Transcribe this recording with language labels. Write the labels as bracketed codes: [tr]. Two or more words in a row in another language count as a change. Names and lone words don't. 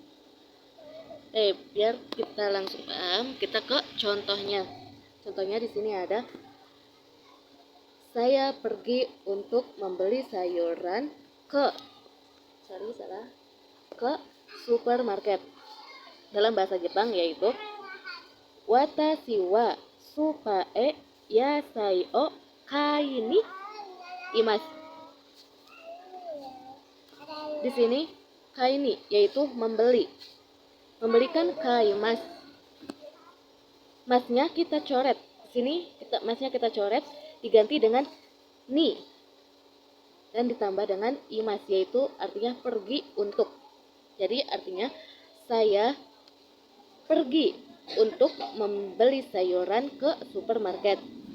[id] Biar kita langsung paham, kita ke contohnya. Contohnya di sini ada saya pergi untuk membeli sayuran ke supermarket. Dalam bahasa Jepang yaitu [ja] 私は スーパーへ 野菜を 買いに います. [id] Di sini [ja] 買いに [id] yaitu membeli. Membelikan [ja] 買います. [id] Masnya kita coret. Di sini masnya kita coret diganti dengan ni dan ditambah dengan imas, yaitu artinya pergi untuk. Jadi artinya saya pergi untuk membeli sayuran ke supermarket.